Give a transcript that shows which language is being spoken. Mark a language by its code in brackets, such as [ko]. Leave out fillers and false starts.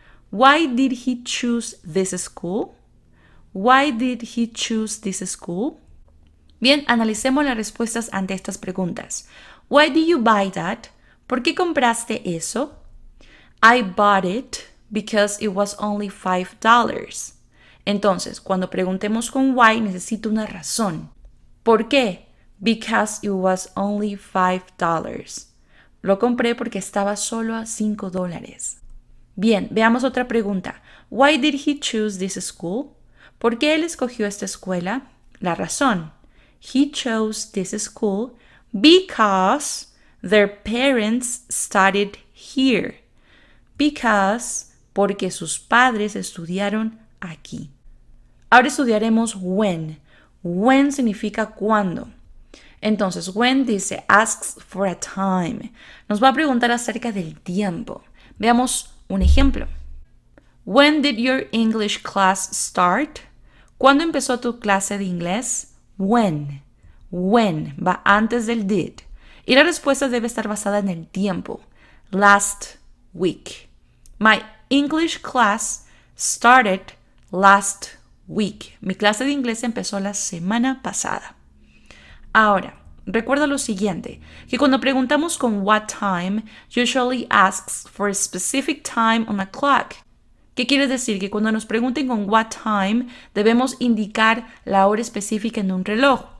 [en] Why did he choose this school? Why did he choose this school? [es] Bien, analicemos las respuestas ante estas preguntas. [en] Why did you buy that? [es] ¿Por qué compraste eso? [en] I bought it because it was only $5. [es] Entonces, cuando preguntemos con why, necesito una razón. ¿Por qué? [en] Because it was only $5. [es] Lo compré porque estaba solo a $5. Bien, veamos otra pregunta. [en] Why did he choose this school? [es] ¿Por qué él escogió esta escuela? La razón. [en] He chose this school because their parents studied here. [es] Because, porque sus padres estudiaron aquí. Ahora estudiaremos when. When significa cuándo. Entonces, when dice [en] asks for a time. [es] Nos va a preguntar acerca del tiempo. Veamos un ejemplo. [en] When did your English class start? [es] ¿Cuándo empezó tu clase de inglés? When. When va antes del did. Y la respuesta debe estar basada en el tiempo. [en] Last week. My English class started last week. [es] Mi clase de inglés empezó la semana pasada. Ahora, recuerda lo siguiente, que cuando preguntamos con [en] what time, usually asks for a specific time on a clock. [es] ¿Qué quiere decir? Que cuando nos pregunten con what time, debemos indicar la hora específica en un reloj.